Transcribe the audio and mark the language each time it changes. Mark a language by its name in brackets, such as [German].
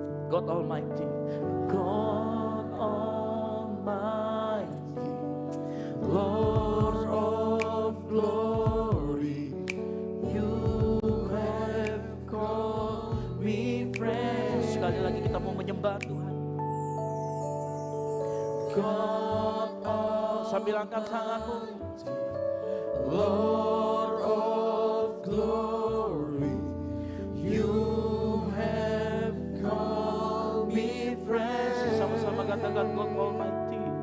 [English] God Almighty, God Almighty, Lord of glory, you have called me friend. [Indonesian] Sekali lagi kita mau menyembah Tuhan. God, sambil angkat tanganmu. [English] Lord of glory, you have called me friend. [Indonesian] Sama-sama katakan God Almighty.